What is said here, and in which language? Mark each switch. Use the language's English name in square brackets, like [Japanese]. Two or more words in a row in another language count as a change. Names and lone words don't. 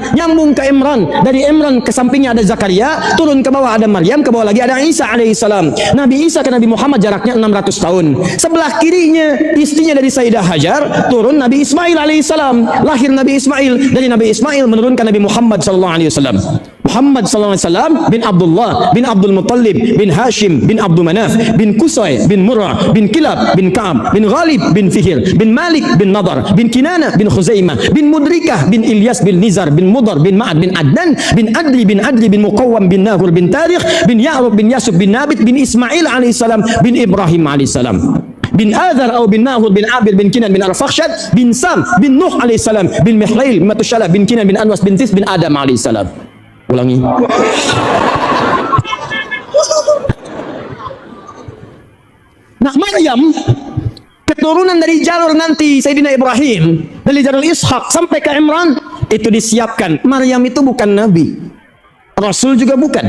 [Indonesian] Nyambung ke Imran. Dari Imran ke sampingnya ada Zakaria, turun ke bawah ada Maryam, ke bawah lagi ada Isa alaihissalam. Nabi Isa ke Nabi Muhammad jaraknya 600 tahun. Sebelah kirinya istrinya dari Sayyidah Hajar, turun Nabi Ismail alaihissalam. Lahir Nabi Ismail, dari Nabi Ismail menurunkan Nabi Muhammad [Arabic] صلى الله عليه وسلم. [Indonesian] Muhammad SAW bin Abdullah bin Abdul Muttalib bin Hashim bin Abdul Manaf bin Qusay bin Murrah bin Kilab bin Ka'ab bin Ghalib bin Fihir bin Malik bin Nadar bin Kinana bin Khuzaimah bin Mudrikah bin Ilyas bin Nizar bin Mudar bin Ma'ad bin Adnan bin Adli bin Muqawwam bin Nahur bin Tarikh bin Ya'rub bin Yasub bin Nabit bin Ismail alaihissalam bin Ibrahim alaihissalam bin Adhar atau bin Nahur bin Abir bin Kinan bin Arfakhshad bin Sam bin Nuh alaihissalam bin Mihlail bin Matushalah bin Kinan bin Anwas bin Tis bin Adam alaihissalam. Ulangi. Nah, Maryam keturunan dari jalur nanti Sayyidina Ibrahim, dari jalur Ishak sampai ke Imran itu disiapkan. Maryam itu bukan nabi, rasul juga bukan.